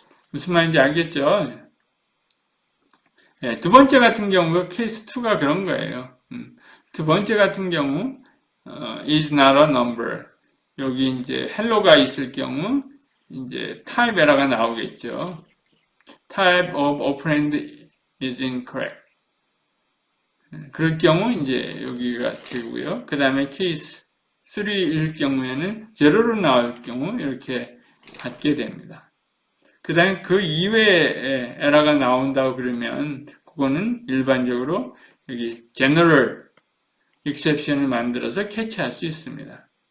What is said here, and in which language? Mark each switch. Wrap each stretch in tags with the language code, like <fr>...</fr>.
<ko>무슨 말인지 알겠죠? 두 번째 같은 경우 케이스 2가 그런 거예요. 두 번째 같은 경우</ko> <en>is not a number.</en> <ko>여기 이제 hello가 있을 경우 이제 type error가 나오겠죠.</ko> <en>type of operand is incorrect.</en> <ko>그럴 경우 이제 여기가 되고요. 그 다음에 케이스 3일 경우에는 제로로 나올 경우 이렇게 받게 됩니다. 그 다음에 그 이외에 에러가 나온다고 그러면 그거는 일반적으로 여기 general exception을 만들어서 캐치할 수 있습니다.</ko>